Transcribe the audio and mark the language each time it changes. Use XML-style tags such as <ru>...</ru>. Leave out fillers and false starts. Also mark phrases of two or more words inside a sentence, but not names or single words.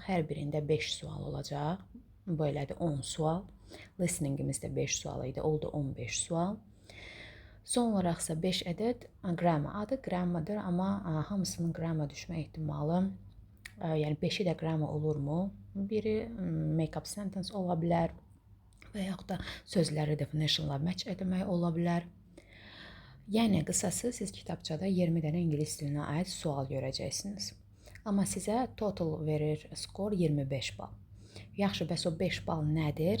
<az>Hər birində 5 sual olacaq. Bu elədir 10 sual. Listeningimiz də 5 sual idi. Oldu 15 sual. Son olaraqsa 5 ədəd grammar. Adı grammardır, amma hamısının grammar düşmə ehtimalı, yəni 5-i də grammar olurmu? Biri</az> <en>make-up sentence</en> <az>ola bilər və yaxud da sözləri definitionla match etmək ola bilər. Yəni, qısası siz kitabçada 20 dənə ingilis dilinə aid sual görəcəksiniz. Amma sizə total verir skor 25 bal. Yaxşı, bəs o 5 bal nədir?</az>